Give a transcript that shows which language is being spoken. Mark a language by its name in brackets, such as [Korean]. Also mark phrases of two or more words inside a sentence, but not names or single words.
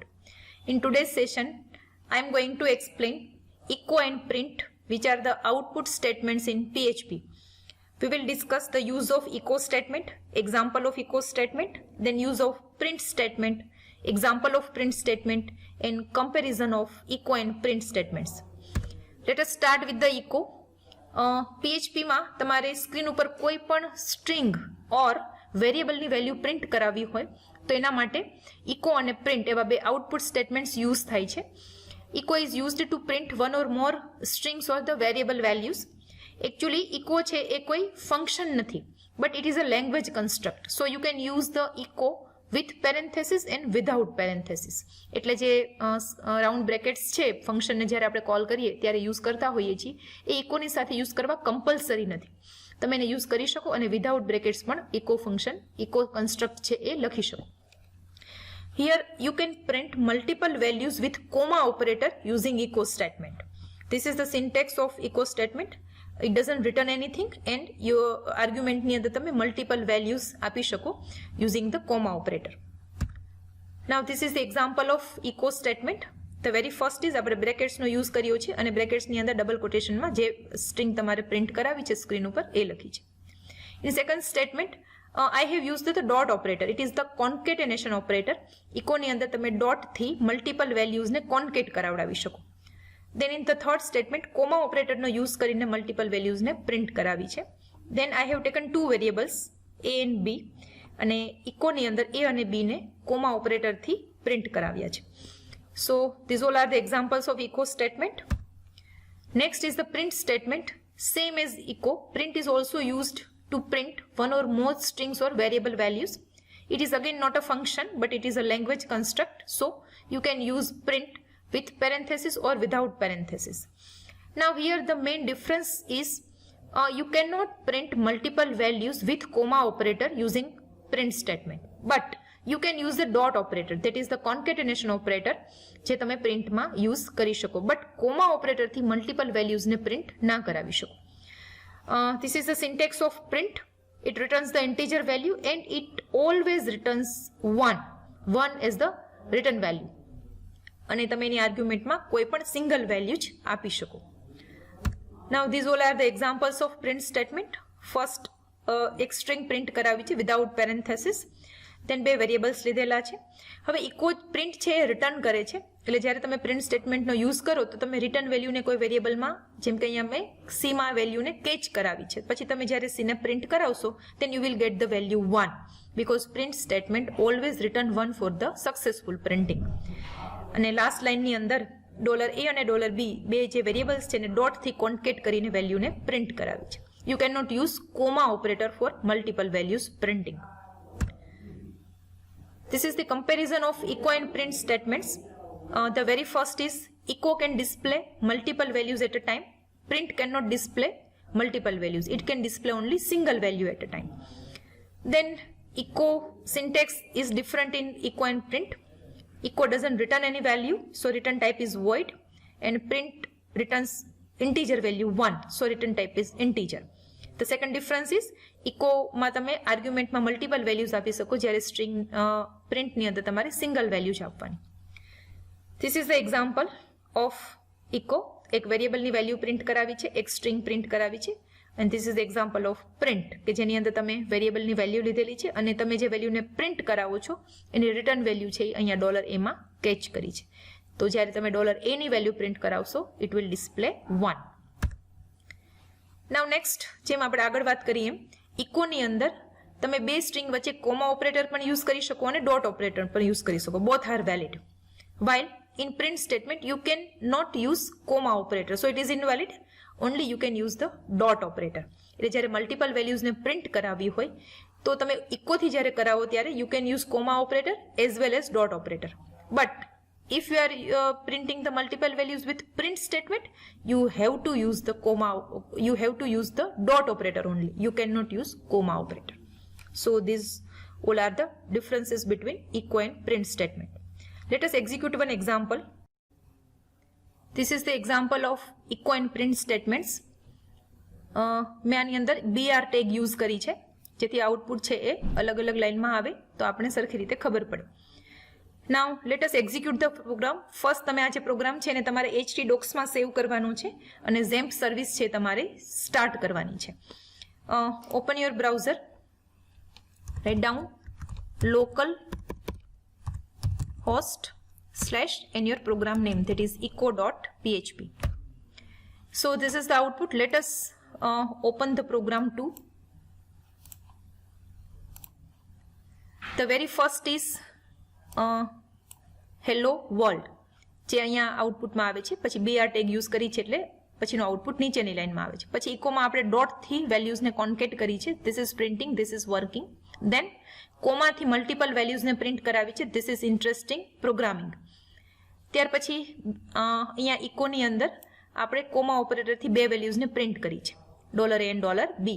[English] In today's session, I am going to explain echo and print, which are the output statements in PHP. We will discuss the use of echo statement, example of echo statement, then use of print statement, example of print statement, and comparison of echo and print statements. Let us start with the echo. [Gujarati] PHP માં તમારે સ્ક્રીન ઉપર કોઈ પણ [English] string or variable value print [Gujarati] કરાવવી હોય તો એના માટે echo અને print એવા બે [English] output statements use [Gujarati] થાય છે. [English] echo is used to print one or more strings or the variable values. [Gujarati] Actually echo છે એ કોઈ ફંક્શન નથી, [English] but it is a language construct, so you can use the echo with parenthesis and without parenthesis. [Gujarati] એટલે જે [English] round brackets [Gujarati] છે ફંક્શનને જ્યારે આપણે કોલ કરીએ ત્યારે યુઝ કરતા હોઈએ છીએ એ ઇકોની સાથે યુઝ કરવા કમ્પલસરી નથી. તમે એને યુઝ કરી શકો અને [English] without brackets [Gujarati] પણ [English] echo function echo construct [Gujarati] છે એ લખી શકો. [English] Here you can print multiple values with comma operator using echo statement. This is the syntax of echo statement. It doesn't return anything and your argument [Gujarati] ની અંદર તમે [English] multiple values [Gujarati] આપી શકો [English] using the comma operator. Now this is the example of echo statement. The very first is [Gujarati] આપણે brackets નો use કર્યો છે અને brackets ની અંદર [English] double quotation [Gujarati] માં જે string તમારે print કરાવી છે સ્ક્રીન ઉપર એ લખી છે. [English] In second statement I have used the dot operator. It is the concatenation operator. [Gujarati] echo ની અંદર તમે dot થી [English] multiple values [Gujarati] ને concate કરાવડાવી શકો. [English] Then in the third statement, comma operator no use કરીને multiple values ને print [Gujarati] કરાવી છે. [English] Then I have taken two variables a and b [Gujarati] અને echo ની અંદર a અને b ને comma operator થી print કરાવ્યા છે. [English] So these all are the examples of echo statement. Next is the print statement. Same as echo, print is also used to print one or more strings or variable values. It is again not a function, but it is a language construct, so you can use print with parenthesis or without parenthesis. Now here the main difference is you cannot print multiple values with comma operator using print statement, but you can use the dot operator, that is the concatenation operator [Gujarati] જે તમે print માં use કરી શકો, [English] but comma operator થી multiple values ને print [Gujarati] ના કરાવી શકો. [English] This is the syntax of print. It returns the integer value and it always returns 1 as the return value. [Gujarati] અને તમે એની આર્ગ્યુમેન્ટમાં કોઈ પણ સિંગલ વેલ્યુ જ આપી શકો. [English] Now these all are the examples of print statement. [Gujarati] First એક string print કરાવી છે [English] without parenthesis, [Gujarati] then બે વેરિયેબલ્સ લીધેલા છે. હવે echo print છે એ રિટર્ન કરે છે, એટલે જ્યારે તમે print statementનો યુઝ કરો તો તમે રિટર્ન વેલ્યુને કોઈ વેરિયેબલમાં, જેમ કે અહીંયા મેં c માં વેલ્યુને કેચ કરાવી છે, પછી તમે જ્યારે c ને પ્રિન્ટ કરાવશો [English] then you will get the value 1 because print statement always return 1 for the successful printing. [Gujarati] અને લાસ્ટ લાઇનની અંદર $a અને $b બે જે વેરિયેબલ્સ છે ને ડોટથી કોન્કેટ કરીને વેલ્યુને પ્રિન્ટ કરાવી છે. [English] You cannot use comma operator for multiple values printing. This is the comparison of echo and print statements. The very first is echo can display multiple values at a time. Print cannot display multiple values. It can display only single value at a time. Then echo syntax is different in echo and print. Echo doesn't return any value, so return type is void, and print returns integer value 1, so return type is integer. The second difference is [Gujarati] echo માં તમે આર્ગ્યુમેન્ટ માં [English] multiple values [Gujarati] આપી શકો, જ્યારે [English] string print [Gujarati] ની અંદર તમારે સિંગલ વેલ્યુ જ આપવાની. [English] This is the example of echo. [Gujarati] એક વેરિયેબલ ની વેલ્યુ પ્રિન્ટ કરાવી છે, એક સ્ટ્રિંગ પ્રિન્ટ કરાવી છે, [English] and this is the example of print [Gujarati] કે જેની અંદર તમે વેરિયેબલ ની વેલ્યુ લીધેલી છે અને તમે જે વેલ્યુને પ્રિન્ટ કરાવો છો એની રિટર્ન વેલ્યુ છે અહીંયા $a માં કેચ કરી છે. તો જ્યારે તમે $a ની વેલ્યુ પ્રિન્ટ કરાવશો [English] it will display 1. Now next, [Gujarati] જેમ આપણે આગળ વાત કરીએ, echo ની અંદર તમે બે સ્ટ્રિંગ વચ્ચે [English] comma operator [Gujarati] પણ યુઝ કરી શકો અને [English] dot operator [Gujarati] પણ યુઝ કરી શકો. [English] both are valid. While in print statement you can not use comma operator, so it is invalid. Only you can use the dot operator. [Gujarati] એટલે જ્યારે મલ્ટિપલ વેલ્યુઝને પ્રિન્ટ કરાવી હોય તો તમે ઇકોથી જ્યારે કરાવો ત્યારે [English] you can use comma operator as well as dot operator. But if you are printing the multiple values with print statement, you have to use the dot operator only. You cannot use comma operator. So these all are the differences between echo and print statement. Let us execute one example. This is the example of echo and print statements. [Gujarati] મેં આની અંદર [English] br tag [Gujarati] use કરી છે જેથી આઉટપુટ છે એ અલગ અલગ લાઇનમાં આવે તો આપણે સરખી રીતે ખબર પડે. [English] Now let us execute the program. [Gujarati] ફર્સ્ટ તમે આ જે પ્રોગ્રામ છે એને તમારે htdocsમાં સેવ કરવાનો છે અને [English] XAMPP service [Gujarati] છે તમારે સ્ટાર્ટ કરવાની છે. [English] Open your browser, write down local host / and your program name, that is echo.php. So this is the output. Let us open the program too. The very first is hello world, [Gujarati] જે અહીંયા આઉટપુટમાં આવે છે. પછી [English] BR tag [Gujarati] યુઝ કરી છે એટલે પછીનો આઉટપુટ નીચેની લાઇનમાં આવે છે. પછી ઇકોમાં આપણે ડોટથી વેલ્યુઝને કોન્કેટ કરી છે. [English] This is printing, this is working. [Gujarati] દેન કોમાથી મલ્ટિપલ વેલ્યુઝને પ્રિન્ટ કરાવી છે. [English] This is interesting programming. [Gujarati] ત્યાર પછી અહીંયા ઇકોની અંદર આપણે કોમા ઓપરેટરથી બે વેલ્યુઝને પ્રિન્ટ કરી છે, [English] $A and $B.